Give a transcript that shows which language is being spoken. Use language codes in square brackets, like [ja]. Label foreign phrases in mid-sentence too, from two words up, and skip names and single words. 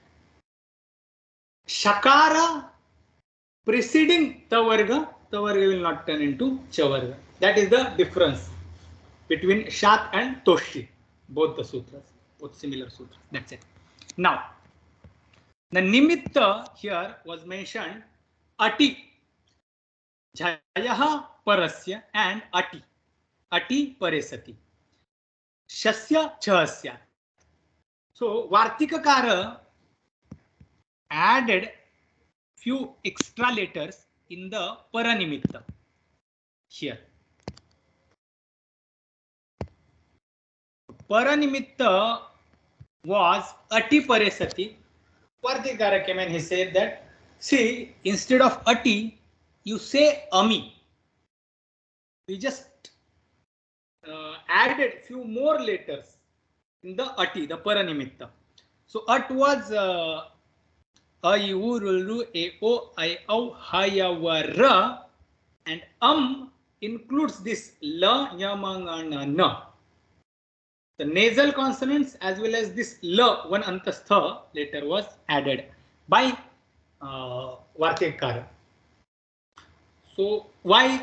[en] Shakara preceding [sa] tavarga, tavarga [en] will not turn into chavarga. That is the difference between Shat and Toshi, both the sutras, both similar sutras. That's it. Now, the nimitta here was mentioned ati, [sa] jhayaha parasya [en] and [sa] ati, ati paresati, shasya chahasya. [en] So Vartikakara added few extra letters in the paranimitta here. Paranimitta was [sa] ati paresati. [en] Vartikara came and he said that, see, instead of ati, you say ami. We just added few more letters in the ati, the paranimitta. So at was a, [sa] u, ru, e, o, I, au, ha, ya, wa, ra, [en] and includes this [sa] la, nya, ma, nga, na, na. [en] The nasal consonants as well as this la, one antastha letter was added by Vartikara. So why?